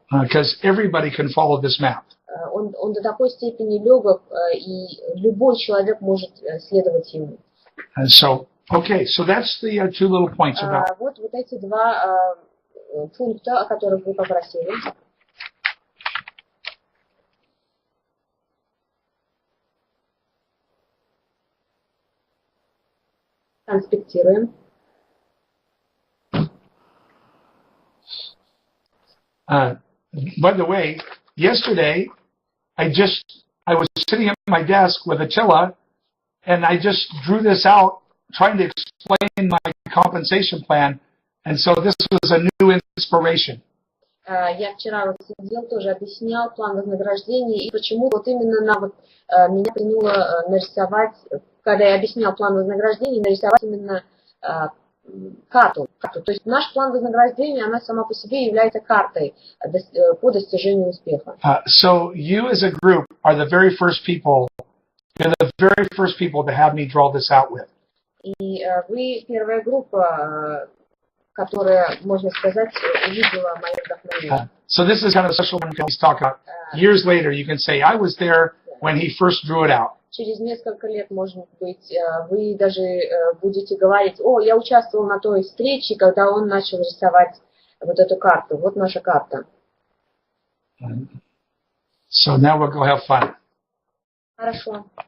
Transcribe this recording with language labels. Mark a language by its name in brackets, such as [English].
[English] Because everybody can follow this map. [Russian] Он до такой степени легок, и любой человек может следовать ему. [English] And so that's the 2 little points about. [Russian] Вот эти 2 пункта, о которых вы попросили. Конспектируем. [English] By the way, yesterday I was sitting at my desk with Attila, and I just drew this out trying to explain my compensation plan, and so this was a new inspiration. [Russian] Я вчера вот сидел, тоже объяснял план вознаграждения, и почему вот именно меня тянуло нарисовать, когда я объяснял план вознаграждения, нарисовать именно карту. То есть наш план вознаграждения, она сама по себе является картой по достижению успеха. [English] So you as a group are the very first people, you're the very first people to have me draw this out with. [Russian] И вы первая группа, которая, можно сказать, увидела мое вдохновение. [English] So this is kind of a special one we can talk about. Years later, you can say, I was there when he first drew it out. [Russian] Через несколько лет, может быть, вы даже будете говорить, о, я участвовал на той встрече, когда он начал рисовать вот эту карту. Вот наша карта. [English] So now we'll go have fun. [Russian] Хорошо.